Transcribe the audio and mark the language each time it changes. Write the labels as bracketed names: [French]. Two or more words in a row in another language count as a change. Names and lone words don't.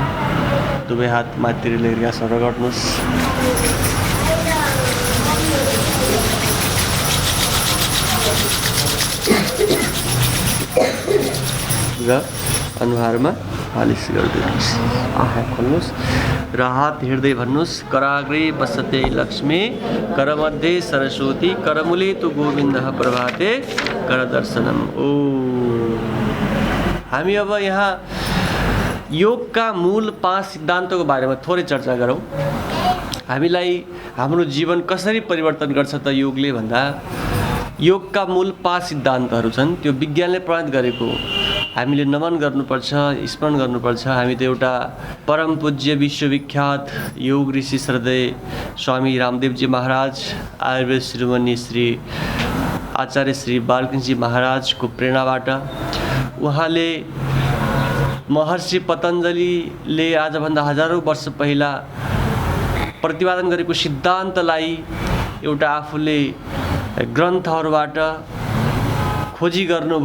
[Nepali] दुवै हात माथि लिएर यहाँ रगड्नुहोस्। र अनुहारमा मालिस गरिदिनुहोस्। आँखा खोल्नुहोस् र हात हिँड्दै भन्नुहोस्, [Sanskrit] कराग्रे बसते लक्ष्मी, करमध्ये सरस्वती, करमूले तु गोविन्दः प्रभाते कर दर्शनम। [Nepali] ओ हामी अब यहाँ योगका मूल 5 सिद्धान्तको बारेमा थोरै चर्चा गरौँ। हामीलाई हाम्रो जीवन कसरी परिवर्तन गर्छ त योगले भन्दा योगका मूल 5 सिद्धान्तहरू छन्। त्यो विज्ञानले प्रमाणित गरेको हामीले नमन गर्नुपर्छ, स्मरण गर्नुपर्छ। हामी त एउटा परम पूज्य विश्वविख्यात योग ऋषि श्रद्धेय स्वामी रामदेवजी महाराज, आयुर्वेद शिरोमणि श्री आचार्य श्री बालकृष्णजी महाराजको प्रेरणाबाट उहाँले महर्षि पतञ्जलिले आजभन्दा हजारौँ वर्ष पहिला प्रतिपादन गरेको सिद्धान्तलाई एउटा आफूले ग्रन्थहरूबाट खोजी गर्नुभयो